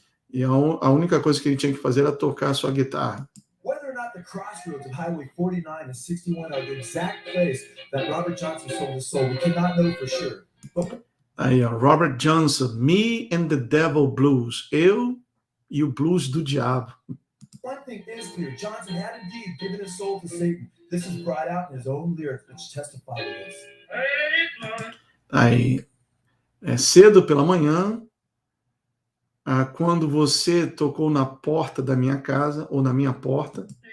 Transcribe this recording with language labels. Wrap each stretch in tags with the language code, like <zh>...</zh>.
<pt>E a única coisa que ele tinha que fazer era tocar a sua guitarra.</pt> <en>Whether or not the crossroads of Highway 49 and 61 are the exact place that Robert Johnson sold his soul, we cannot know for sure.</en> <pt>Aí, ó, Robert Johnson, Me and the Devil Blues. Eu e o blues do diabo.</pt> <en>One thing is clear, Johnson had indeed given his soul to Satan. This is brought out in his own lyrics, which testify to this.</en> <pt>Aí, cedo pela manhã, quando você tocou na porta da minha casa, ou na minha porta,</pt>